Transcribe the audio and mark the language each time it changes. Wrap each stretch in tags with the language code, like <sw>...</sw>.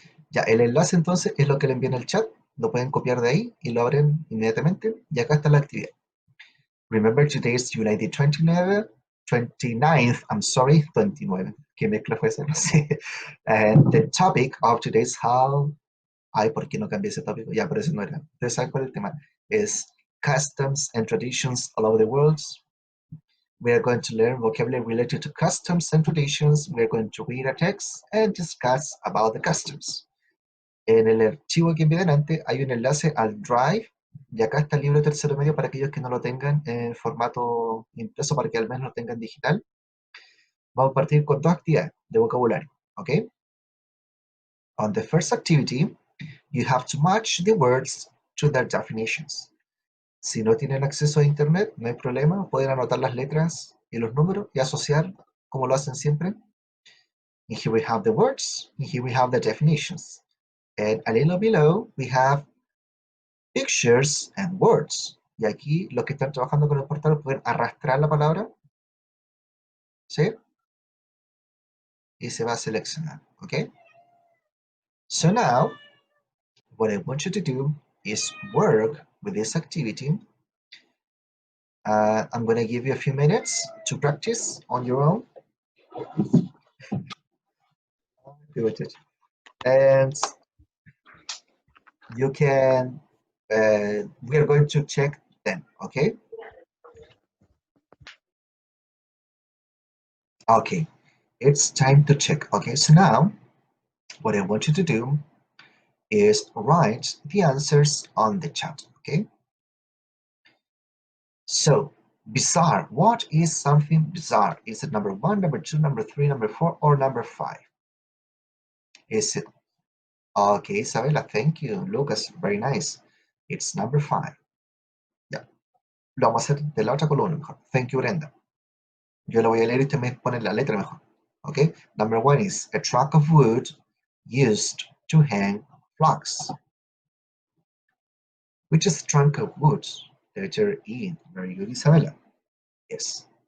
<es>Ya, el enlace entonces es lo que le envié en el chat. Lo pueden copiar de ahí y lo abren inmediatamente. Y acá está la actividad.</es> <en>Remember, today is July the 29th, I'm sorry, 29.</en> <es>¿Qué mezcla fue esa? No sé.</es> <en>And the topic of today is how...</en> <es>Ay, ¿por qué no cambié ese tópico? Ya, pero ese no era. Ustedes saben cuál es el tema.</es> <en>Es customs and traditions all over the world. We are going to learn vocabulary related to customs and traditions. We are going to read a text and discuss about the customs.</en> <es>En el archivo que envié delante hay un enlace al Drive y acá está el libro de tercero medio para aquellos que no lo tengan en formato impreso, para que al menos lo tengan digital. Vamos a partir con dos actividades de vocabulario, ¿ok?</es> <en>On the first activity, you have to match the words to their definitions.</en> <es>Si no tienen acceso a internet, no hay problema, pueden anotar las letras y los números y asociar como lo hacen siempre.</es> <en>And here we have the words, and here we have the definitions. And a little below, we have pictures and words.</en> <es>Y aquí los que están trabajando con el portal pueden arrastrar la palabra, ¿sí? Y se va a seleccionar, ¿ok?</es> <en>So now, what I want you to do is work with this activity I'm going to give you a few minutes to practice on your own. And you can, we are going to check them, okay? Okay, it's time to check. Okay, so now what I want you to do is write the answers on the chat, okay? So, bizarre. What is something bizarre? Is it number 1, number 2, number 3, number 4, or number 5? Is it? Okay, Isabella, thank you. Lucas, very nice. It's number 5.</en> <es>Ya, lo vamos a hacer de la otra columna mejor.</es> <en>Thank you,</en> <es>Brenda. Yo lo voy a leer y usted me pone la letra mejor.</es> <en>Okay, number 1 is a trunk of wood used to hang flags. Which is a trunk of wood? Letter E. Very good, Isabella. Yes.</en>